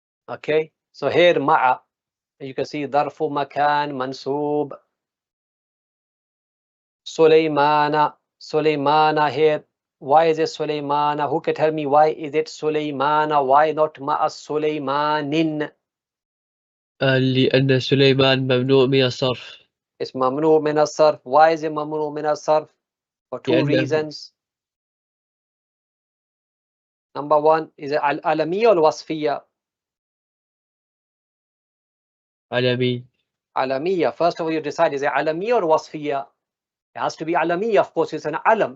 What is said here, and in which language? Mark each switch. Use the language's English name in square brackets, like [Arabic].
[English] Okay, so here مع you can see [Arabic] ظرف مكان منصوب سليمان [English] here. Why is it Suleiman? Who can tell me why is it Suleiman? Why not [Arabic] مع سليمان? لأن سليمان ممنوع من الصرف. [English] It's [Arabic] ممنوع من الصرف. [English] Why is it [Arabic] ممنوع من الصرف? [English] For two reasons. Number one is it [Arabic] العلمية والوصفية. علمي. علمية. [English] First of all, you decide is it علمية or وصفية? It has to be علمية, of course. It's an alam.